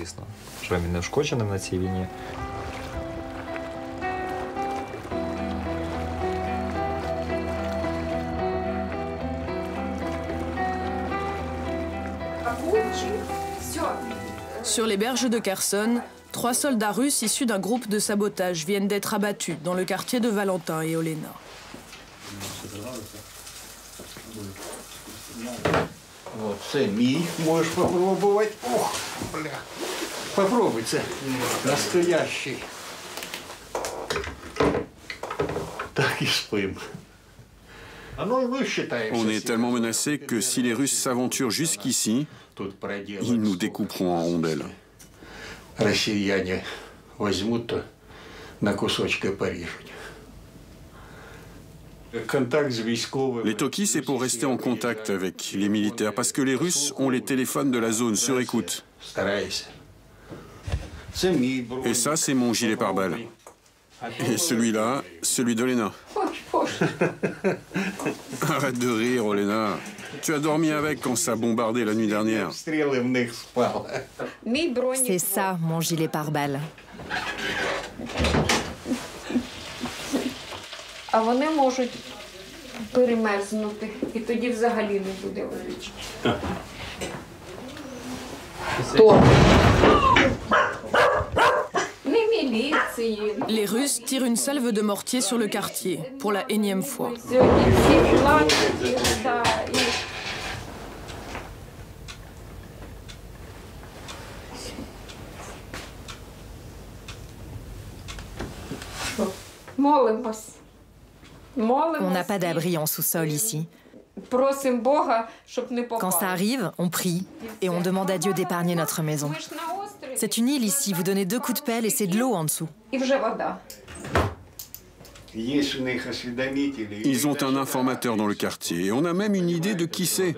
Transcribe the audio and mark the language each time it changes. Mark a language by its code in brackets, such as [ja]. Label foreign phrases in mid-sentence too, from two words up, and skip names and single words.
[fr] Sur les berges de Kherson, 3 soldats russes issus d'un groupe de sabotage viennent d'être abattus dans le quartier de Valentin et Olena. [uk] Це мій, можеш попробувати. Ох, бля. Попробуй, це настоящий. Так і спим. [fr] On est tellement menacés que si les Russes s'aventurent jusqu'ici, ils nous découperont en rondelles. [ru] Россияне возьмут, то на кусочки порежут. [fr] Les Toki, c'est pour rester en contact avec les militaires, parce que les Russes ont les téléphones de la zone sur écoute. Et ça, c'est mon gilet pare-balles. Et celui-là, celui d'Olena. Arrête de rire, Olena. Tu as dormi avec quand ça a bombardé la nuit dernière. C'est ça, mon gilet pare-balles. [uk] А вони можуть перемерзнути, і тоді взагалі не буде водички. Хто? Не міліції. [fr] Les Russes tirent une salve de mortier sur le quartier, pour la énième fois. [uk] Сьогодні всі плачуть, та, і... Молимось. [fr] On n'a pas d'abri en sous-sol ici. Quand ça arrive, on prie et on demande à Dieu d'épargner notre maison. C'est une île ici, vous donnez 2 coups de pelle et c'est de l'eau en dessous. Ils ont un informateur dans le quartier et on a même une idée de qui c'est.